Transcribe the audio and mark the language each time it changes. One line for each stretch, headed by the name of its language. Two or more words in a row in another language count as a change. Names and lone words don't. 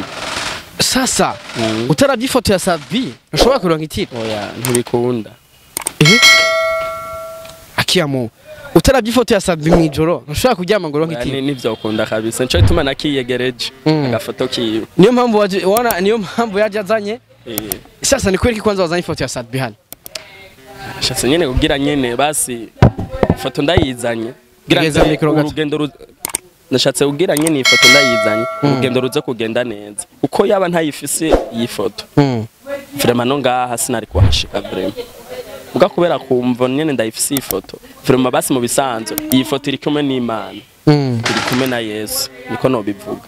Rundi: Sasa utaravye ifoto ya Satubi ushobora kuronka itiro? Oya ntibikunda. Akiyamu utaravye ifoto ya Satubi mwijoro ushobora kuryama ngo uronke itiro? Nivyo ukunda kabisa nico gituma nakiyegereje agafoto kiwe. Niyo mpamvu yaje azanye.
Swahili: Sasa ni kweli kwanza
Rundi: wazanye ifoto ya Satubi hano? Shatse nyene kugira nyene basi ifoto ndayizanye urugendo nashatse kugira nyene ifoto ndayizanye urugendo ruze kugenda neza uko yaba ntayifise iyi foto vraiment no ngaha sinari kuhashika vraiment muga kubera kumva nyene ndayifise iyi foto vraiment basi mu bisanzwe iyi foto iri kumwe n'Imana iri kumwe na Yesu niko no bivuga.